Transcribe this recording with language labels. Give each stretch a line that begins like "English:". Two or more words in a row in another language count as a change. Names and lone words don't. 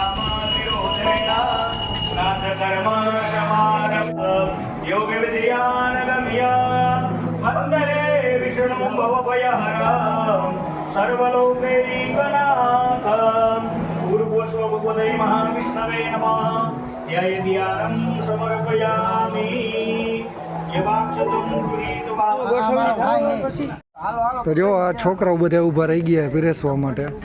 Sanskrit: कर्म समारब्ध योग विद्यानगम्य वन्दे विष्णु भवभयहर सर्वलोकैकनाथ पूर्वस्वभगवते महाविष्णवे नमः ध्याय ध्यानं समर्पयामि यवाक्षतं पुरीत्वा.
Gujarati: તો જો આ છોકરાઓ બધા ઊભા રહી ગયા પીરસવા માટે.